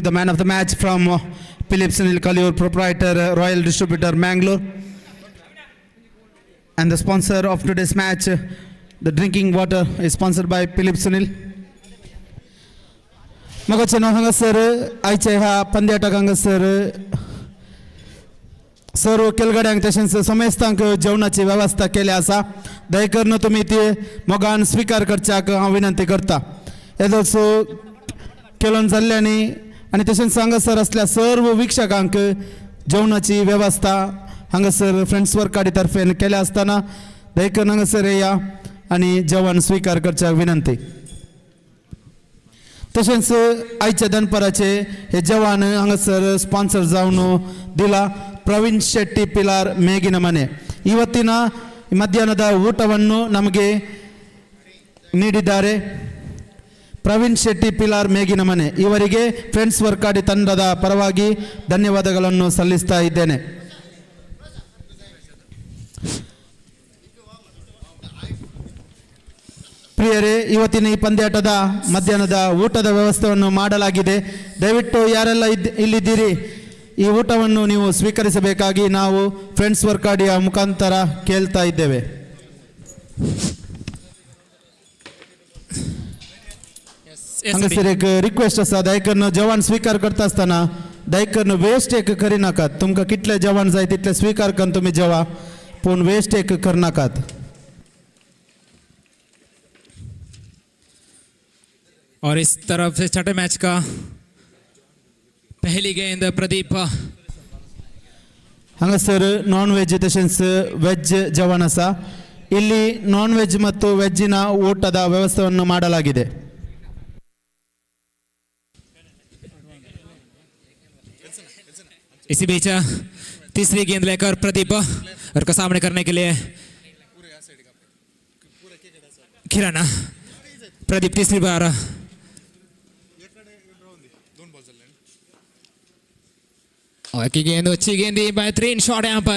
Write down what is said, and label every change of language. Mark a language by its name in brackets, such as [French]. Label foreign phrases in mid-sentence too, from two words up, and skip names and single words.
[English] the man of the match from Philip Sunil Kalur, proprietor, Royal Distributor, Mangalore. And the sponsor of today's match, the drinking water is sponsored by Philip Sunil. [Konkani] मगोचनो हांगासर आयचे ह्या पंद्याटाक हांगासर सर्व केलगड्यांक तशेंच समेस्तांक जेवणाची वेवस्था केली आसा. दयकरून तुमी ती मोगान स्वीकार करच्याक हांव विनंती करता. येदोसो केलोन जाल्ल्यानी आनी तशेंच हांगासर असल्या सर्व वीक्षकांक जेवणाची वेवस्था हांगासर फ्रेंड्स वर्काडी तर्फेन केल्या आसतना दयकरून हांगासर येया आनी जेवण स्वीकार करच्याक विनंती. तशेंच आयच्या दनपाराचे हे जेवण हांगासर स्पॉन्सर जावन दिला ಪ್ರವೀಣ್ ಶೆಟ್ಟಿ ಪಿಲಾರ್ ಮೇಗಿನ ಮನೆ. [Kannada] ಇವತ್ತಿನ ಮಧ್ಯಾಹ್ನದ ಊಟವನ್ನು ನಮಗೆ ನೀಡಿದ್ದಾರೆ ಪ್ರವೀಣ್ ಶೆಟ್ಟಿ ಪಿಲಾರ್ ಮೇಗಿನ ಮನೆ. ಇವರಿಗೆ ಫ್ರೆಂಡ್ಸ್ ವರ್ಕಾಡಿ ತಂಡದ ಪರವಾಗಿ ಧನ್ಯವಾದಗಳನ್ನು ಸಲ್ಲಿಸ್ತಾ ಇದ್ದೇನೆ. ಪ್ರಿಯರೇ, ಇವತ್ತಿನ ಈ ಪಂದ್ಯಾಟದ ಮಧ್ಯಾಹ್ನದ ಊಟದ ವ್ಯವಸ್ಥೆಯನ್ನು ಮಾಡಲಾಗಿದೆ. ದಯವಿಟ್ಟು ಯಾರೆಲ್ಲ ಇಲ್ಲಿದ್ದೀರಿ ಈ ಊಟವನ್ನು ನೀವು ಸ್ವೀಕರಿಸಬೇಕಾಗಿ ನಾವು ಫ್ರೆಂಡ್ಸ್ ವರ್ಕಾಡಿಯ ಮುಖಾಂತರ ಕೇಳ್ತಾ ಇದ್ದೇವೆ. [Konkani] हांगासर एक रिक्वेस्ट आसा, दयकरून जेवण स्वीकार करता आसतना दयकरून वेस्ट एक करिनाकात. तुमकां कितले जेवण जाय तितले स्वीकार करून तुमी जेवा, पूण वेस्ट एक करनाकात. [Hindi] और इस तरफ से छठे मैच का पहली गेंद प्रदीप. [Konkani] हांगासर [English] non veg [Konkani] तशेंच वेज जेवण आसा. [Kannada] ಇಲ್ಲಿ [English] non veg [Kannada] ಮತ್ತು ವೆಜ್ಜಿನ ಊಟದ ವ್ಯವಸ್ಥೆಯನ್ನು ಮಾಡಲಾಗಿದೆ. [Hindi] इसी बीच तीसरी गेंद लेकर प्रदीप और का सामने करने के लिए किरण. प्रदीप तीसरी बार और की गेंद अच्छी गेंद, बेहतरीन शॉट यहाँ पर.